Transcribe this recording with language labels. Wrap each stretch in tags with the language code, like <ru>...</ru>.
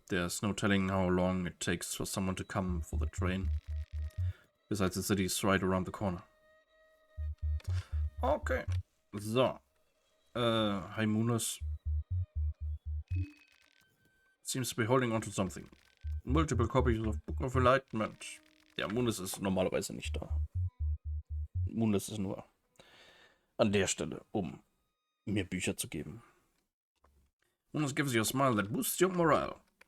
<en>There's no telling how long it takes for someone to come for the train. Besides, the city's right around the corner. Okay. So. Hi, Munas. Seems to be holding on to something. Multiple copies of Book of Enlightenment.</en> <de>Ja, Munas ist normalerweise nicht da. Munas ist nur an der Stelle, mir Bücher zu geben.</de> <en>Munas gives you a smile that boosts your morale.</en>